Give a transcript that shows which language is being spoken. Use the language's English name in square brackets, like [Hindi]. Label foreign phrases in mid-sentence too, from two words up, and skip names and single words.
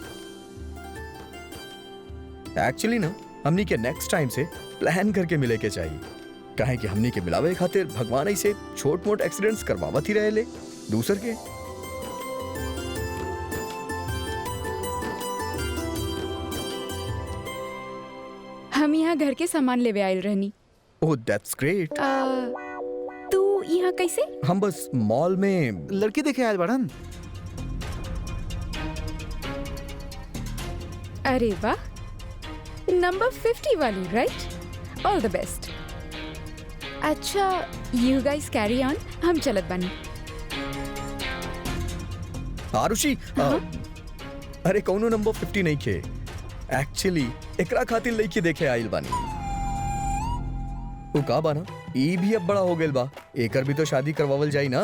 [Bhojpuri] एक्चुअली ना हमनी के [English] next time [Bhojpuri] से प्लान करके मिले के चाहिए, काहे कि हमनी के मिलावे खातिर भगवान ऐसे छोट मोट एक्सीडेंट्स करवावत ही रहेले दूसर के। हम यहाँ घर के सामान लेवे आयल रहनी। [English] Oh that's great. [Bhojpuri] तू यहाँ कैसे? हम बस मॉल में लड़की देखे आयल बाड़न। अरे वाह, नंबर 50 वाली, [English] Right? All the best. अच्छा, you guys carry on, [Bhojpuri] हम चलत बानी। आरुषि, अरे कौनो नंबर 50 नहीं खे। एक्चुअली एकरा खातिर लड़की देखे आइल बानी। वो का बाना, ई भी अब बड़ा हो गेल बा, एकर भी तो शादी करवावल जाई ना।